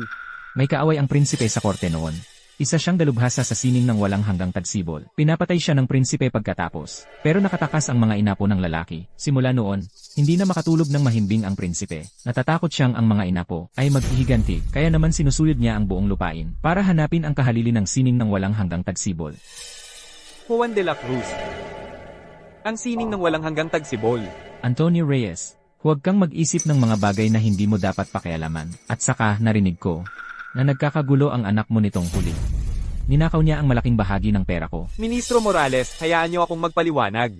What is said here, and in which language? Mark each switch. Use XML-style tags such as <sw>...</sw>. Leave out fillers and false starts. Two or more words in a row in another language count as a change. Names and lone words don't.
<tl>May kaaway ang prinsipe sa korte noon. Isa siyang dalubhasa sa sining ng walang hanggang tagsibol. Pinapatay siya ng prinsipe pagkatapos. Pero nakatakas ang mga inapo ng lalaki. Simula noon, hindi na makatulog ng mahimbing ang prinsipe. Natatakot siyang ang mga inapo ay maghihiganti, kaya naman sinusulid niya ang buong lupain para hanapin ang kahalili ng sining ng walang hanggang tagsibol. Juan de la Cruz. Ang sining ng walang hanggang tagsibol. Antonio Reyes, huwag kang mag-isip ng mga bagay na hindi mo dapat pakialaman. At saka, narinig ko, na nagkakagulo ang anak mo nitong huli. Ninakaw niya ang malaking bahagi ng pera ko. Ministro Morales, hayaan niyo akong magpaliwanag.</tl>